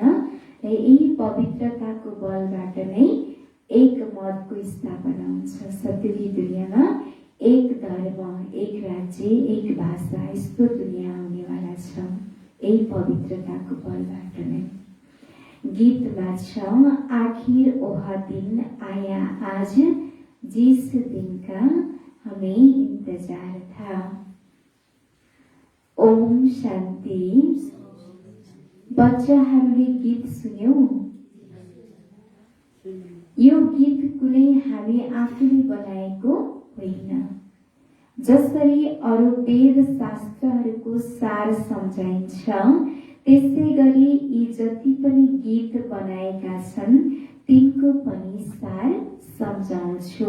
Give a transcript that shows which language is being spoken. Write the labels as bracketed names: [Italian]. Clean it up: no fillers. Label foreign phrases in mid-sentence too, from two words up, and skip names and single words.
[Nepali] र यही पवित्रताको बलबाट नै एक मतको स्थापना हुन्छ। सत्ययुगी दुनियाँमा एक धर्म, एक राज्य, एक भाषा यस्तो दुनियाँ आउनेवाला छ यही पवित्रताको बलबाट नै। गीतमा छ [Hindi] आखिर वह दिन आया आज जिस दिन का हमें इंतजार था। [Nepali] ओम शान्ति। बच्चाहरूले गीत सुन्यौ? यो गीत कुनै हामी आफूले बनाएको होइन। जसरी अरू वेद शास्त्रहरूको सार सम्झाइन्छ त्यसै गरी यी जति पनि गीत बनाएका छन् तिनको पनि सार सम्झाउँछु।